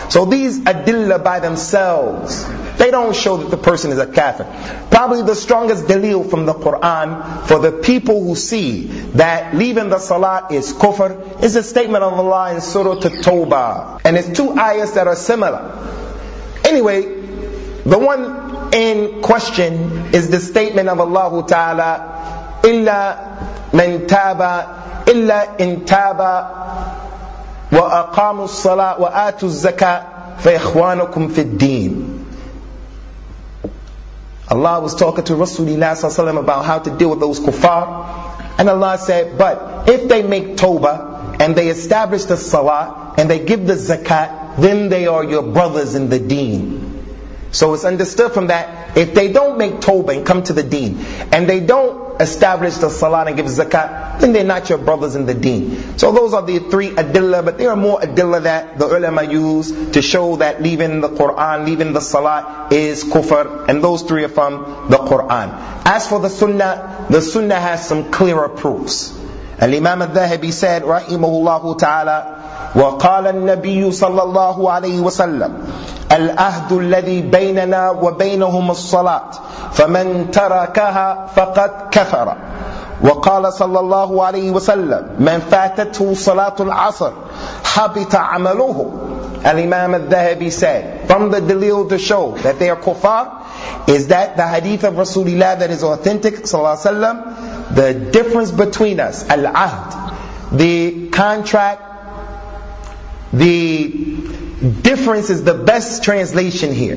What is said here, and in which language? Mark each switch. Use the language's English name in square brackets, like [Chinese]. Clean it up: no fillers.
[English] So these adilla by themselves, they don't show that the person is a kafir. Probably the strongest dalil from the Quran for the people who see that leaving the salat is kufr is a statement of Allah in Surah At-Tawbah. And it's two ayahs that are similar. Anyway, the one in question is the statement of Allah Ta'ala, [Arabic] إِلَّا مَنْ تَابَ إِلَّا إِنْ تَابَ وَأَقَامُ الصَّلَاةِ وَآتُ الزَّكَاةِ فَإِخْوَانُكُمْ فِي الدِّينِ. [English] Allah was talking to Rasulullah ﷺ about how to deal with those kuffar. And Allah said, but if they make tawbah and they establish the salah and they give the zakat, then they are your brothers in the deen. So it's understood from that, if they don't make tawbah and come to the deen, and they don't establish the salah and give zakat, then they're not your brothers in the deen. So those are the three adilla, but there are more adilla that the ulama use to show that leaving the Qur'an, leaving the salah is kufr, and those three are from the Qur'an. As for the sunnah has some clearer proofs. Al-Imam al-Dhahabi said, rahimahullahu ta'ala, [Arabic] وقال النبي صلى الله عليه وسلم العهد الذي بيننا وبينهم الصلاة فمن تركها فقد كفر. وقال صلى الله عليه وسلم من فاتته صلاة العصر حبط عمله. [English] الإمام الذهبي said, from the dalil to show that they are kuffar is that the hadith of Rasulullah that is authentic [Arabic] صلى الله عليه وسلم, [English] the difference between us, العهد, the contract, the difference is the best translation here.